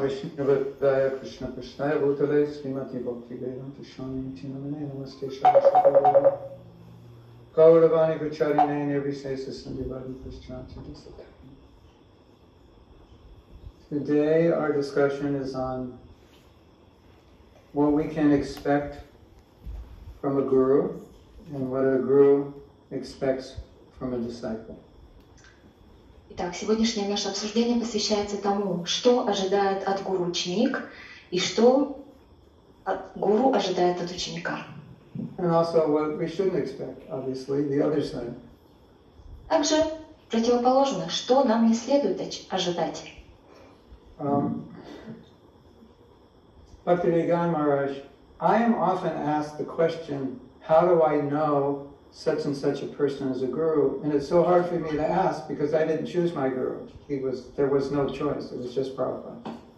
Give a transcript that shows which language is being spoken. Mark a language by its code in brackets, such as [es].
[en] Krishna Krishnaya Bhutale Srimati Bhakti Vigьяна Gosvami Namaste Shara Gauravani Vacharine Nirvisesa Sandhivadi Prashchanti. Today our discussion is on what we can expect from a guru and what a guru expects from a disciple. [ru] Итак, сегодняшнее наше обсуждение посвящается тому, что ожидает от гуру ученик и что гуру ожидает от ученика. [en] And also what we shouldn't expect, obviously, the other side. [ru] Также противоположно, что нам не следует ожидать. [en] Bhakti Vigьяна Maharaj, I am often asked the question, how do I know such and such a person as a guru? And it's so hard for me to ask because I didn't choose my guru. There was no choice. It was just Prabhupada.